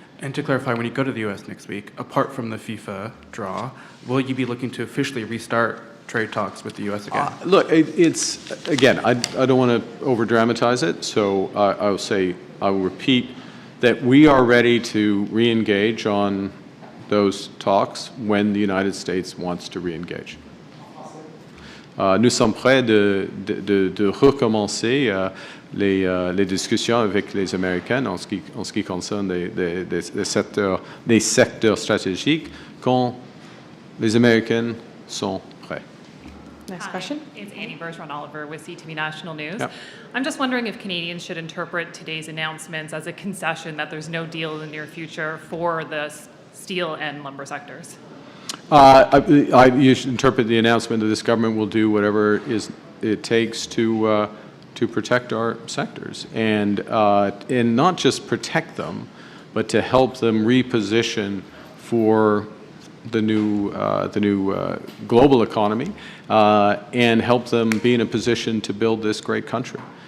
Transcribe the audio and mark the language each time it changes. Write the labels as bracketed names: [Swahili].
[English] And to clarify, when you go to the U.S. next week, apart from the FIFA draw, will you be looking to officially restart trade talks with the U.S. again? Look, it's, again, I don't want to over-dramatize it, so I will repeat that we are ready to re-engage on those talks when the United States wants to re-engage. [French] Nous sommes prêts de recommencer les discussions avec les Américains en ce qui concerne des secteurs stratégiques quand les Américains sont prêts. [English] Next question. It's Annie Bergeron-Oliver with CTV National News. Yep. I'm just wondering if Canadians should interpret today's announcements as a concession that there's no deal in the near future for the steel and lumber sectors. You should interpret the announcement that this government will do whatever it takes to protect our sectors, and not just protect them, but to help them reposition for the new global economy, and help them be in a position to build this great country.